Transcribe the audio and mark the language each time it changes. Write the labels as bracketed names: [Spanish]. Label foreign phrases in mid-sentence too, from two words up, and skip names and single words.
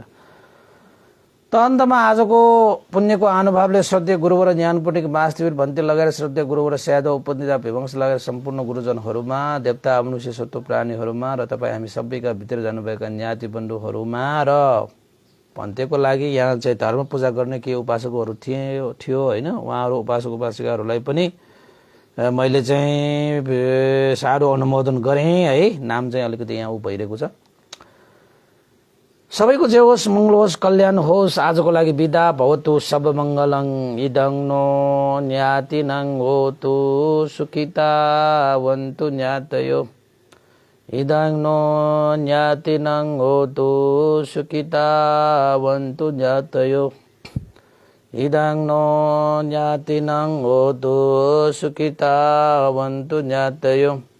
[Nepali] त अन्तमा आजको पुण्यको अनुभवले श्रद्धेय गुरुवर ज्ञानपुटिक वास्तविक भन्ते लगाएर श्रद्धेय गुरुवर स्यादो उपनिधा विवंश लगाएर सम्पूर्ण गुरुजनहरूमा, देवता मनुष्य सत्व प्राणीहरूमा र तपाईँ हामी सबैका भित्र जानुभएका ज्ञाति बन्धुहरूमा र भन्तेको लागि यहाँ चाहिँ धर्म पूजा गर्ने के उपासकहरू थियो हैन, उहाँहरू उपासक उपासिकाहरूलाई पनि मैले चाहिँ साह्रो अनुमोदन गरेँ है। नाम चाहिँ अलिकति यहाँ उ भइरहेको छ। सबैको जे होस्, मंगल होस्, कल्याण होस्। आजको लागि बिदा [Pali] भवतु सब मंगलं। इदं नो ज्ञातिनं होतु सुखिता वन्तु ज्ञातयो। इदं नो ज्ञातिनं होतु सुखिता वन्तु ज्ञातयो। इदं नो ज्ञातिनं होतु सुखिता वन्तु ज्ञातयो।